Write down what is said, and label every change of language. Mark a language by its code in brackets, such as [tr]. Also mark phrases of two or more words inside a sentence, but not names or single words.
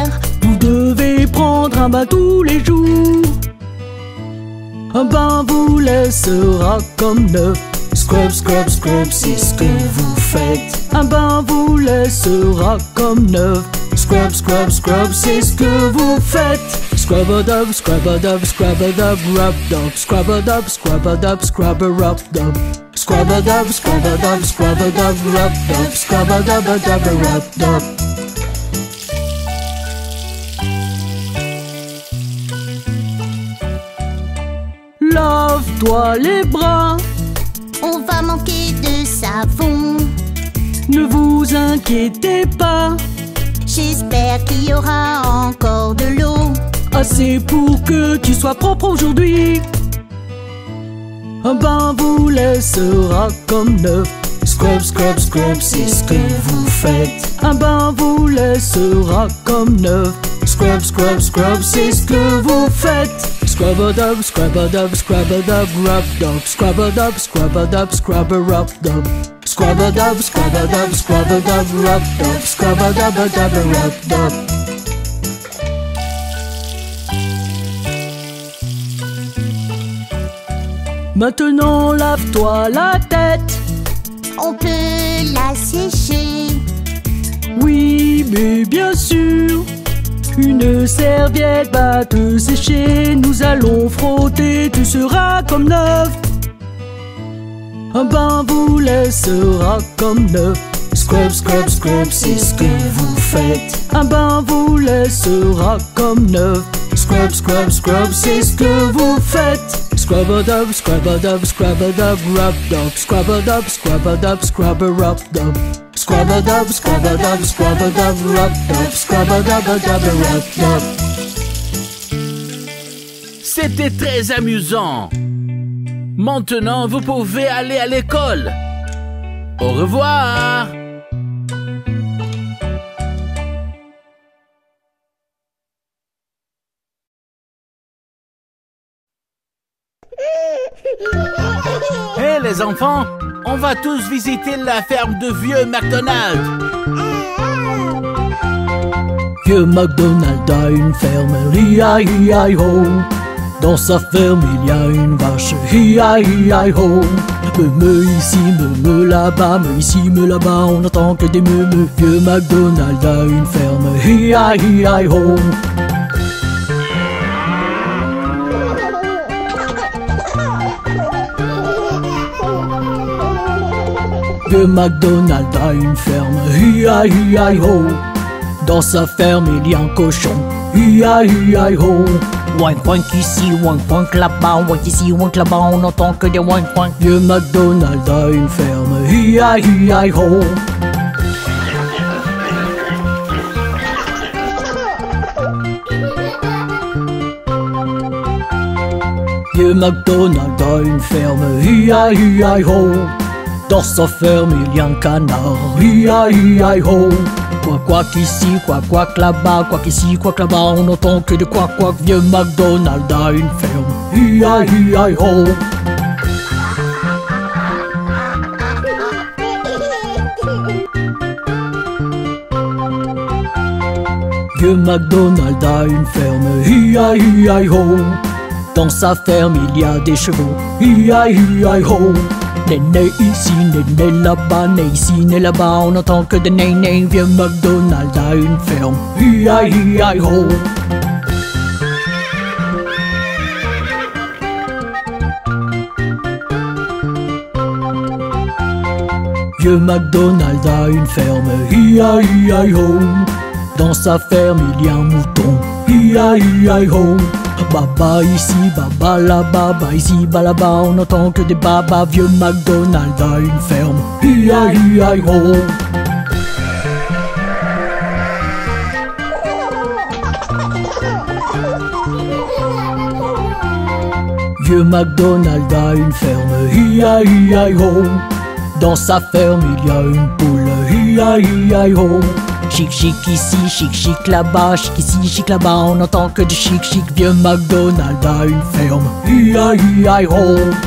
[fr] Vous devez prendre un bain tous les jours. Un bain vous laissera comme neuf. [en] Scrub, scrub, scrub, [fr] c'est ce que vous faites. Un bain vous laissera comme neuf. [en] Scrub, scrub, scrub, [fr] c'est ce que vous faites. [en] Scrub-a-dub, scrub-a-dub, scrub-a-dub, rub-dub. Scrub-a-dub, scrub-a-dub, scrub-a-rub-dub. Scrub-a-dub, scrub-a-dub, scrub-a-dub, rub-dub. Scrub-a-dub-a-dub, rub-dub. [fr] Lave-toi les bras, On va manquer de savon. ne vous inquiétez pas. J'espère qu'il y aura encore de l'eau. Assez pour que tu sois propre aujourd'hui. Un bain vous laissera comme neuf. [en] Scrub, scrub, scrub, [fr] c'est ce que vous faites. Un bain vous laissera comme neuf. [en] Scrub, scrub, scrub, [fr] c'est ce que vous faites. [en] Scrub-a-dub, scrub-a-dub, scrub-a-dub, rub-dub. Scrub-a-dub, scrub-a-dub, scrub-a-rub-dub. Scrub-a-dub, scrub-a-dub, scrub-a-dub, rub-dub. Scrub-a-dub-a-dub, rub-dub. [fr] Maintenant lave-toi la tête. On peut la sécher. Oui, mais bien sûr. Une serviette va te sécher. Nous allons frotter, tu seras comme neuf. Un bain vous laissera comme neuf. [en] Scrub, scrub, scrub, [fr] c'est ce que vous faites. Un bain vous laissera comme neuf. [en] Scrub, scrub, scrub, [fr] c'est ce que vous faites. [en] Scrub-a-dub, scrub-a-dub, scrub-a-dub, rub-dub. Scrub-a-dub, scrub-a-dub, scrub-a-rub-dub. Scrub-a-dub, scrub-a-dub, scrub-a-dub, rub-dub. Scrub-a-dub-a-dub, rub-dub. [fr] C'était très amusant. Maintenant, vous pouvez aller à l'école. Au revoir. Hé les enfants, on va tous visiter la ferme de vieux McDonald. Vieux McDonald a une ferme, hi-hi-hi-ho. Dans sa ferme il y a une vache, hi-hi-hi-ho. Me ici, me là-bas, me ici, me là-bas, on n'entend que des me. Vieux McDonald a une ferme, hi-hi-hi-ho. Vieux McDonald a une ferme, hi-hi-hi-ho. Dans sa ferme il y a un cochon, hi-hi-hi-ho. Wank wank ici, wank wank là-bas, wank ici, wank là-bas, on n'entend que des wank wank. Vieux McDonald a une ferme, hi-hi-hi-ho. Vieux McDonald a une ferme, hi-hi-hi-ho. Dans sa ferme il y a un canard, hi-hi-hi-ho. Quack quack ici, quack quack là-bas, quack ici, quack là-bas, on n'entend que de quack quack. Vieux McDonald a une ferme, hi-hi-hi-ho. Vieux McDonald a une ferme, hi-hi-hi-ho. Dans sa ferme il y a des chevaux, hi-hi-hi-ho. Né ici, né là-bas, né ici, né là-bas, on n'entend que des né. Vieux McDonald a une ferme, hi-hi-hi-ho. Vieux McDonald a une ferme, hi-hi-hi-ho. Dans sa ferme il y a un mouton, hi-hi-hi-ho. Baba ici, baba là-bas, baba ici, baba là-bas, on n'entend que des babas. Vieux McDonald a une ferme, hi-hi-hi-ho. Vieux McDonald a une ferme, hi-hi-hi-ho. Dans sa ferme il y a une poule, hi-hi-hi-ho. Chic chic ici, chic chic là-bas, chic ici, chic là-bas, on n'entend que du chic chic. Vieux McDonald a une ferme, hi-hi-hi-ho.